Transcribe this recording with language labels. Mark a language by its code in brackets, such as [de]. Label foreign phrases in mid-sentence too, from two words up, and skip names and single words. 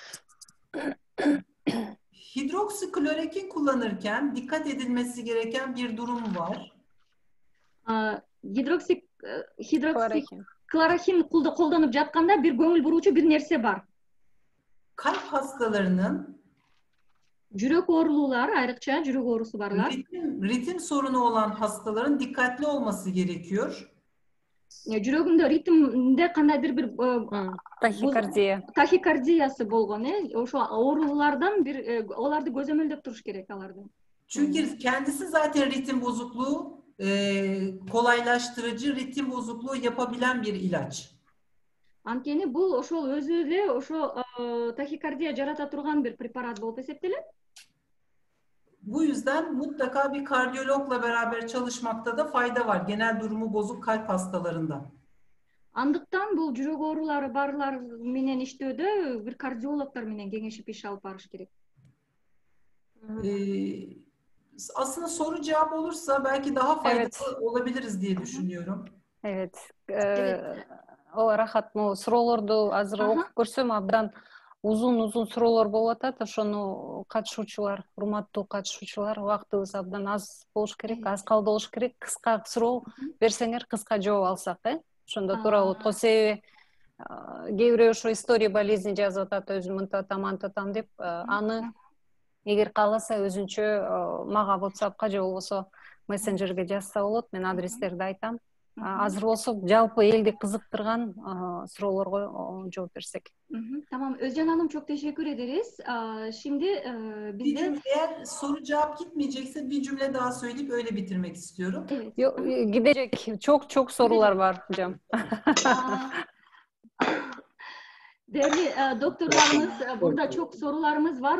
[tr] Hidroksiklorokin kullanırken dikkat edilmesi gereken bir durum var. [ky] Hidroksiklorokin колдонуп жатканда bir көңүл буруучу bir нерсе бар. [tr] Kalp hastalarının [ky] жүрөк оорулуулар, айрыкча жүрөк ооруусу барлар. [tr] Ritim sorunu olan hastaların dikkatli olması gerekiyor. [ky] Жүрөгүндө ритмде кандайдыр бир тахикардиясы болгон, ошо оорулардан bir оларды көзөмөлдөп туруш керек аларды. [tr] Çünkü kendisi zaten ritim bozukluğu kolaylaştırıcı ritim bozukluğu yapabilen bir ilaç. [ky] Анткени бул ошол өзү эле ошо тахикардия жарата турган bir препарат болуп эсептелет. [tr] Bu yüzden mutlaka bir kardiyologla beraber çalışmakta da fayda var. Genel durumu bozuk kalp hastalarında. [ky] Андыктан бул жүрөк оорулары барлар менен иштөөдө bir кардиологдор менен кеңешип иш алып барыш керек. [tr] Aslında soru cevap olursa belki daha faydalı olabiliriz diye düşünüyorum. Evet. [ky] Ооба рахат, суроолорду азыр окуп көрсөм абдан uzun суроолор болуп атат. Ошону катышуучулар, урматтуу катышуучулар, убактыбыз абдан аз болуш керек, аз калды болуш керек. Кыска суроо берсеңер, кыска жооп алсак, ошондо туура болот. Го себеби кээ бирөө ошо [ru] история болезни [ky] жазып атат, өзүм мынтатам деп, аны эгер кааласа өзүнчө мага WhatsAppка же болбосо мессенджерге жазса болот. Мен адрестерди айтам. Азыр болсо жалпы элди кызыктырган суроолорго жооп берсек. [tr] Tamam, Özcan Hanım çok teşekkür ederiz. Şimdi bizde eğer soru cevap gitmeyecekse bir cümle daha söyleyip öyle bitirmek istiyorum. Evet. Gidecek. Çok sorular var hocam. Değerli doktorlarımız, burada çok sorularımız var.